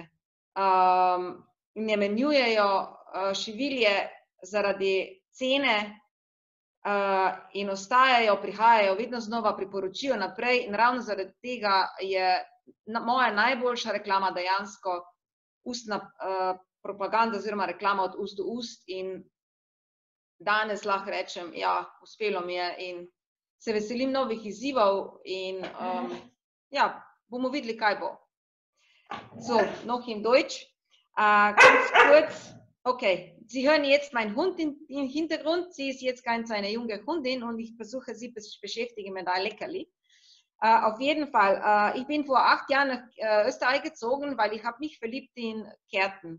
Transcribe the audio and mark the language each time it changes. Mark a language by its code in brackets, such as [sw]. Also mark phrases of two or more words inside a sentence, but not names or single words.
[sl] Ne menjujejo šivilje zaradi cene in ostajajo, prihajajo, vedno znova priporočijo naprej in ravno zaradi tega je moja najboljša reklama dejansko ustna propaganda oziroma reklama od ust do ust in danes lahko rečem, ja, uspelo mi je in se veselim novih izzivov in ja, bomo videli, kaj bo. [de] So, noch in Deutsch. Ganz kurz, okay, Sie hören jetzt meinen Hund im Hintergrund. Sie ist jetzt ganz eine junge Hundin und ich versuche sie zu beschäftigen mit einem Leckerli. Auf jeden Fall, ich bin vor 8 Jahren nach Österreich gezogen, weil ich habe mich verliebt in Kärnten.